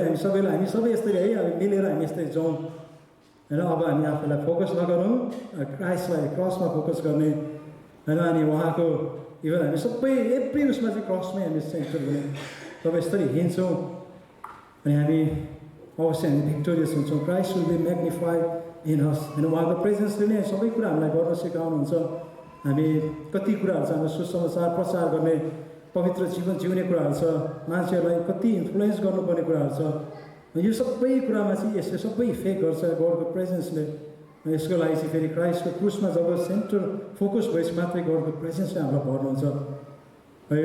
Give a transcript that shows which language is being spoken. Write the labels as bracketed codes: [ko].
[ne] हामी सबै यस्तै है, हामी मिलेर हामी यस्तै जाउँ होइन। अब हामी आफूलाई फोकस नगरौँ, क्राइस्टलाई क्रसमा फोकस गर्ने होइन। अनि उहाँको इभन हामी सबै एभ्री उसमा चाहिँ क्रसमै हामी सेन्टर हुने तब यसरी हिँड्छौँ अनि हामी अवश्य हामी भिक्टोरियस हुन्छौँ। [en] Christ will be magnified in us होइन। [ne] उहाँको प्रेजेन्सले नै सबै कुरा हामीलाई गर्न सिकाउनुहुन्छ। हामी कति कुराहरू छ, हाम्रो सुसमाचार प्रचार गर्ने, पवित्र जीवन जिउने कुराहरू छ, मान्छेहरूलाई कति इन्फ्लुएन्स गर्नुपर्ने कुराहरू छ। यो सबै कुरामा चाहिँ यसले सबै इफेक्ट गर्छ गडको प्रेजेन्सले। यसको लागि चाहिँ फेरि क्राइस्टको क्रुसमा जब सेन्टर फोकस भएपछि मात्रै गडको प्रेजेन्सले हामीलाई भर्नुहुन्छ है।